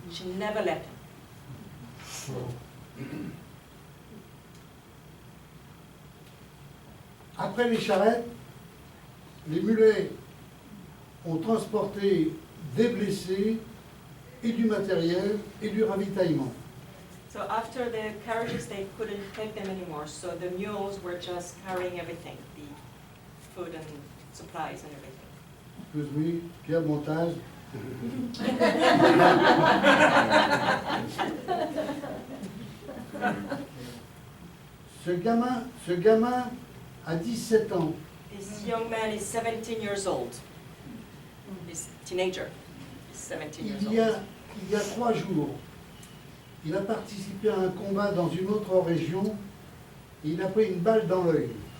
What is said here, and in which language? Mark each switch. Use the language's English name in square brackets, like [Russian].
[English] She never left him. [French] Après les charrettes, les mulets ont transporté des blessés et du matériel et du ravitaillement. [English] So after the carriages, they couldn't take them anymore, so the mules were just carrying everything, the food and supplies and everything. Excuse me, Pierre, Montaz. [French] Ce gamin a 17 ans. [English] This young man is 17 years old. This teenager is 17 years [French] Il y a 3 jours, il a participé à un combat dans une autre région et il a pris une balle dans l'œil.